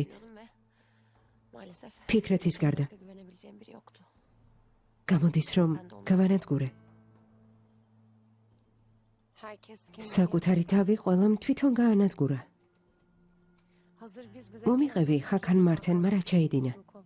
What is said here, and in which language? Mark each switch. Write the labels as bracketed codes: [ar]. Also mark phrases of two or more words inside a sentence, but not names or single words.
[tr] düşünüyordum ve maalesef [ka] ფიქრეთის გარდა [tr] başka güvenebileceğim biri yoktu. [ka] გამოდის რომ გავანადგურე. [tr] Herkes kendini... [ka] საკუთარი თავი ყველამ თვითონ გაანადგურა. [tr] Hazır biz bize... [ka] მომიყევი ჰაკან მარტენმა რა ჩაიდინა.